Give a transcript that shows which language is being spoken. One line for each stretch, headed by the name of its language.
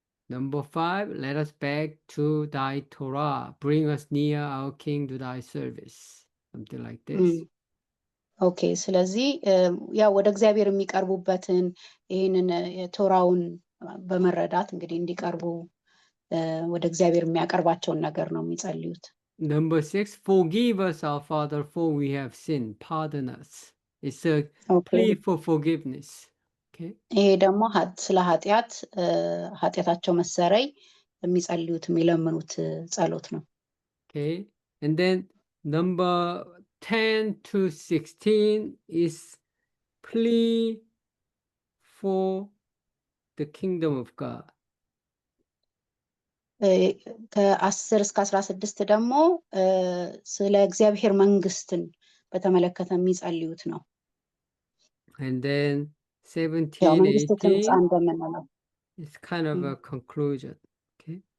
English: Number 5, let us beg to thy Torah, bring us near our King to thy service. Something like this.
Amharic: ኦኬ ስለዚህ ያው ወደ እግዚአብሔር የሚቀርቡበትን ይህንን ቶራውን በመረዳት እንግዲህ እንዲቀርቡ ወደ እግዚአብሔር የሚያቀርባቸውን ነገር ነው የሚጸልዩት።
English: Number 6, forgive us our Father, for we have sinned, pardon us. It's a plea for forgiveness. Okay.
Amharic: ይሄ ደግሞ ስለ ኃጢአታቸው መሰረይ የሚጸልዩት የሚለምኑት ጸሎት ነው።
English: Okay. And then number 10 to 16 is plea for the kingdom of God.
Amharic: ከ10 እስከ 16 ደግሞ ስለ እግዚአብሔር መንግስትን በተመለከተ የሚጸልዩት ነው።
English: And then
Amharic: ያው
English: 17,
Amharic: መንግስት ትምጻ
English: 18
Amharic: እንደምንለው።
English: is kind of a conclusion. Okay.